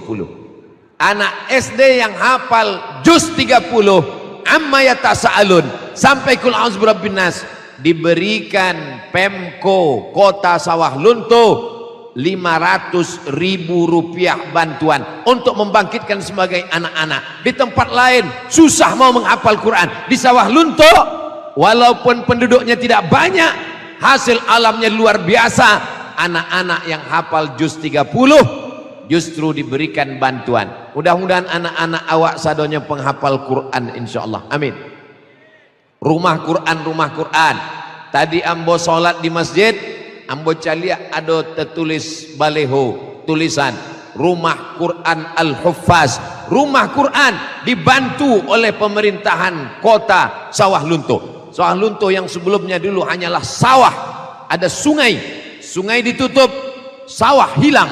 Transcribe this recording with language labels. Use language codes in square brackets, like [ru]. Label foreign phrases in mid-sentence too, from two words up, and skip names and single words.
[id] Anak SD yang hafal juz 30, [ar] عم يتساءلون [id] sampai [ar] قل أعوذ برب الناس, [id] diberikan Pemko Kota Sawah Lunto 500.000 rupiah bantuan untuk membangkitkan sebagai anak-anak. Di tempat lain susah mau menghafal Quran, di Sawah Lunto walaupun penduduknya tidak banyak, hasil alamnya luar biasa, anak-anak yang hafal juz 30 justru diberikan bantuan. Mudah-mudahan anak-anak [min] awak sadonya [id] penghafal Quran insyaallah. Amin. [min] Rumah Quran. Tadi ambo solat di masjid, ambo calia ada tertulis baleho, tulisan Rumah Quran Al-Huffaz. [id] Rumah Quran dibantu oleh pemerintahan kota Sawah Lunto. Sawah Lunto yang sebelumnya dulu hanyalah sawah, ada sungai ditutup, sawah hilang.